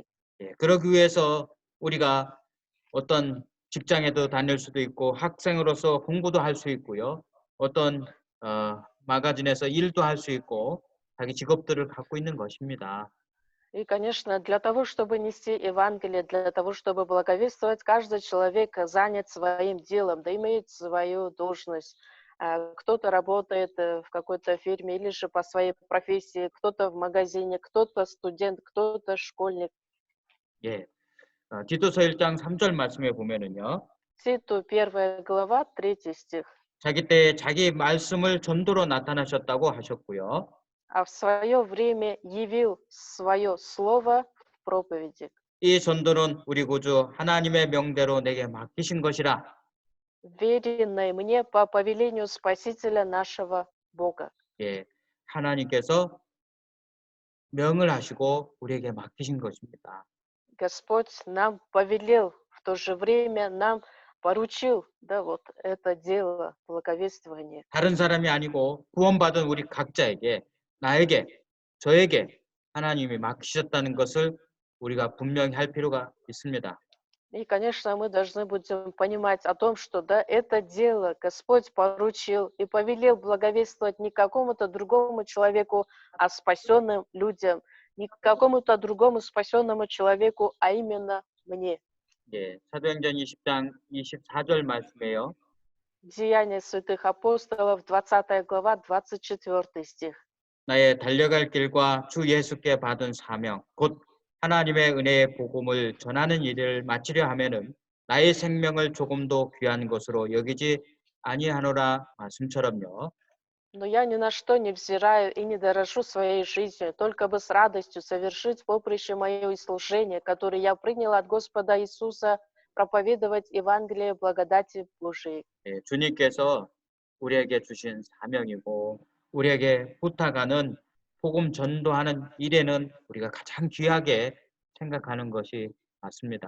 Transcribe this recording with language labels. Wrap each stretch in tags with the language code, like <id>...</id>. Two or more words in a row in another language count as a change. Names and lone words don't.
<ko>예, 그러기 위해서 우리가 어떤 직장에도 다닐 수도 있고 학생으로서 공부도 할 수 있고요. 어떤 마가진에서 일도 할 수 있고 자기 직업들을 갖고 있는 것입니다.</ko> <ru>И, конечно, для того, чтобы нести Евангелие, для того, чтобы благовествовать, каждый человек занят своим делом, да имеет свою должность. Кто-то работает в какой-то фирме или же по своей профессии, кто-то в магазине, кто-то студент, кто-то школьник.</ru> <ko>예, 디도서 1장 3절 말씀에 보면은요.</ko> <ru>Титу 1 глава, 3 стих.</ru> <ko>자기 때에 자기 말씀을 전도로 나타나셨다고 하셨고요.</ko> <ru>А в свое время явил свое слово в проповеди.</ru> <ko>이 전도는 우리 구주 하나님의 명대로 내게 맡기신 것이라.</ko> <ru>Веренной мне по повелению Спасителя нашего Бога.</ru> <ko>예, 하나님께서 명을 하시고 우리에게 맡기신 것입니다.</ko> <ru>Господь нам повелел, в то же время нам поручил, да, вот это дело благовествования.</ru> <ko>다른 사람이 아니고 구원받은 우리 각자에게, 나에게, 저에게 하나님이 맡기셨다는 것을 우리가 분명히 할 필요가 있습니다.</ko> <ru>И, конечно, мы должны будем понимать о том, что, да, это дело Господь поручил и повелел благовествовать не какому-то другому человеку, а спасенным людям, не какому-то другому спасенному человеку, а именно мне.</ru> <ko>예, 사도행전 20장 24절 말씀에요.</ko> <ru>Деяния святых апостолов, 20 глава, 24 стих.</ru> <ko>나의 달려갈 길과 주 예수께 받은 사명, 곧 하나님의 은혜의 복음을 전하는 일을 마치려 하면은 나의 생명을 조금도 귀한 것으로 여기지 아니하노라 말씀처럼요.</ko> <ru>Но я ни на что не взираю и не дорожу своей жизнью, только бы с радостью совершить поприще мое и служение, которое я принял от Господа Иисуса, проповедовать Евангелие благодати Божией.</ru> <ko>예, 주님께서 우리에게 주신 사명이고 우리에게 부탁하는 복음 전도하는 일에는 우리가 가장 귀하게 생각하는 것이 맞습니다.</ko>